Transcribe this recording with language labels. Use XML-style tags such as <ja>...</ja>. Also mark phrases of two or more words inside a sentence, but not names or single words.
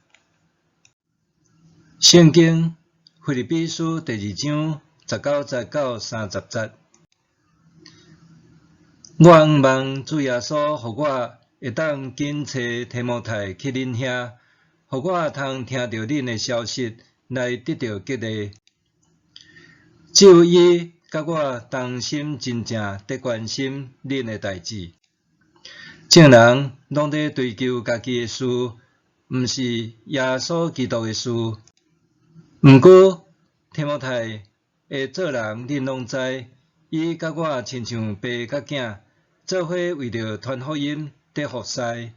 <nan>圣经腓立比书第2章19节到30节。我望主耶稣，互我会当紧找提摩太去恁遐，互我通听到恁的消息，来得到激励。只有伊甲我同心，真正伫关心恁的代志。众人拢在追求家己的事，毋是耶稣基督的事。毋过提摩太会做人，恁拢知，伊甲我亲像爸甲囝，做伙为着传福音伫服侍。</nan>